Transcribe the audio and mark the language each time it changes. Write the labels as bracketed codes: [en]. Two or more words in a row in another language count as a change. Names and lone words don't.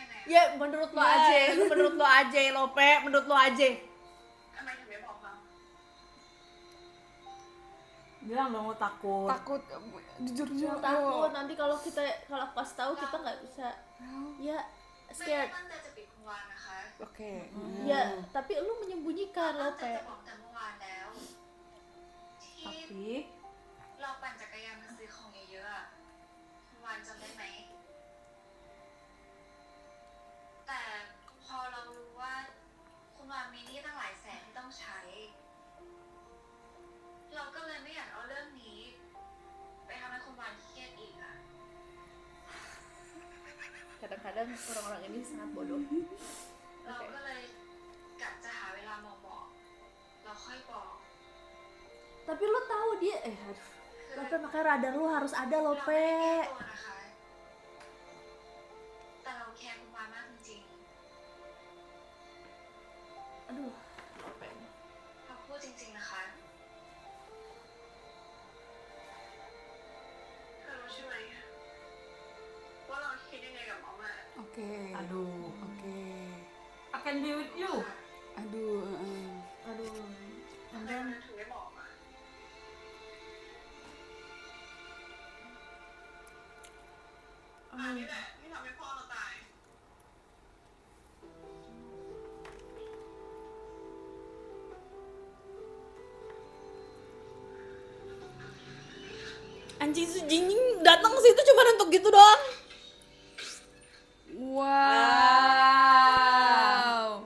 [id] Ya menurut lo aja, menurut lo aja Lope, menurut lo aja. [th] ทำไมถึงไม่บอกเรา [id] Bilang dong lo takut. Takut, jujur Jangan takut nanti kalau aku kasih tahu kita nggak bisa. Ya [th] ไม่ได้ scared. ตั้งใจจะปิดคุณวานนะคะ โอเค [id] Ya tapi lu menyembunyikan [th] ตั้งใจ Lope. จะบอกแต่เมื่อวานแล้ว ที่ [id] Tapi [th] เราปั่นจักรยานมาซื้อของเยอะๆอะคุณวานจำได้ไหม แต่พอเรารู้ว่าคุณวานมีหนี้ตั้งหลายแสนที่ต้องใช้ เราก็เลยไม่อยากเอาเรื่องนี้ ไปทำให้คุณวานเครียดอีกอะ [id] Kadang-kadang orang-orang ini sangat bodoh. [th] เราก็เลยกะจะหาเวลาเหมาะๆเราค่อยบอก [id] Tapi lu tahu dia aduh. [th] คือ [id] Lope makanya radar lu harus ada [th] เราไม่ได้ Lope. แก้ตัวนะคะ แต่เราแคร์คุณวานมากจริง [id] Aduh, Lope. [th] ๆเราพูดจริงๆนะคะเธอรู้ใช่ไหมว่าเราคิดยังไงกับหมอมา โอเค [id] aduh, [th] โอเค [en] I can be with you. [id] Aduh, Aduh. [th] ทำไมวันนั้นถึงไม่บอกอ่ะ อันนี้แหละที่ทำให้พ่อเราตาย [id] Anjing si Jingjing datang ke situ cuma untuk gitu doang. wow.